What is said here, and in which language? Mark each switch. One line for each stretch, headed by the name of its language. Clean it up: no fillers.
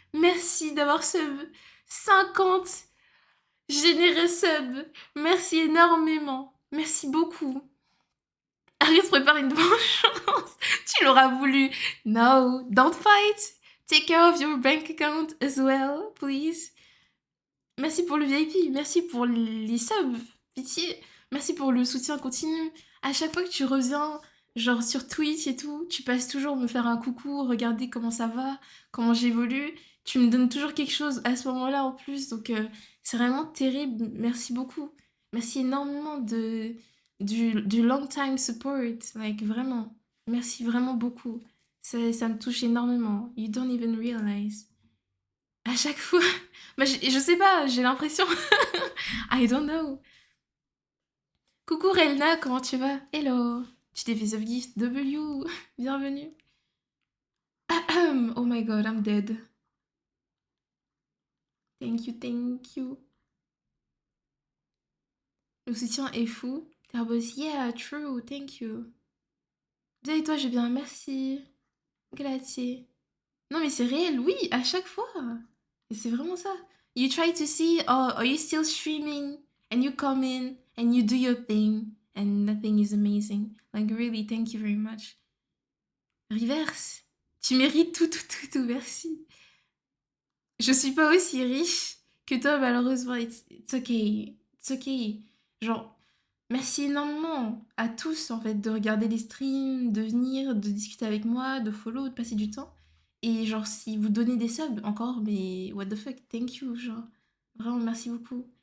French: Merci d'avoir sub 50 généreux sub. Merci énormément. Merci beaucoup. Aris prépare une vengeance. Tu l'auras voulu.
English: No, don't fight. Take care of your bank account as well, please.
French: Merci pour le VIP. Merci pour les subs. Pitié. Merci pour le soutien continu. À chaque fois que tu reviens, genre sur Twitch et tout, tu passes toujours me faire un coucou, regarder comment ça va, comment j'évolue. Tu me donnes toujours quelque chose à ce moment-là en plus. Donc, c'est vraiment terrible. Merci beaucoup. Merci énormément du
English: long time support.
French: Like, vraiment. Merci vraiment beaucoup. Ça me touche énormément.
English: You don't even realize.
French: À chaque fois. Bah, je sais pas, j'ai l'impression.
English: I don't know.
French: Coucou Relna, comment tu vas? Hello. Tu t'es fait gift W. Bienvenue.
English: Oh my god, I'm dead. Thank you, thank you.
French: Le soutien est fou.
English: Tarbos, yeah, true, thank you.
French: Bien et toi, je vais bien, merci. Grazie. Non mais c'est réel, oui, à chaque fois. Et c'est vraiment ça.
English: You try to see, oh, are you still streaming? And you come in and you do your thing. And the thing is amazing. Like really, thank you very much. Reverse.
French: Tu mérites tout, tout, tout, tout, merci. Je suis pas aussi riche que toi, malheureusement.
English: It's okay. It's okay.
French: Genre, merci énormément à tous, en fait, de regarder les streams, de venir, de discuter avec moi, de follow, de passer du temps. Et genre, si vous donnez des subs encore, mais
English: what the fuck, thank you,
French: genre. Vraiment, merci beaucoup.